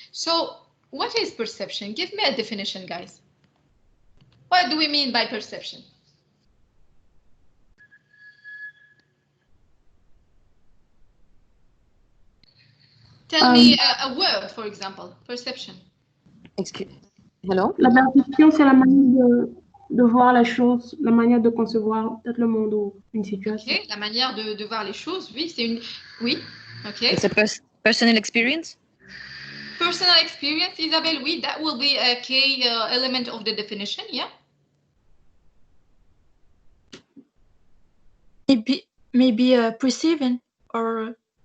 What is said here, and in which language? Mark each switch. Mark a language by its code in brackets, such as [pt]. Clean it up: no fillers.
[en] So what is perception? Give me a definition, guys. What do we mean by perception? Tell me a word, for example. Perception. Excuse. Hello? [fr] La perception, c'est la manière de voir la chose, la manière de concevoir peut-être le monde ou une situation. [en] Okay. [fr] La manière de voir les choses, oui, c'est une... Oui, ok. [en] It's a personal experience? Personal experience, Isabelle, oui, that will be a key element of the definition, yeah? Maybe perceiving or...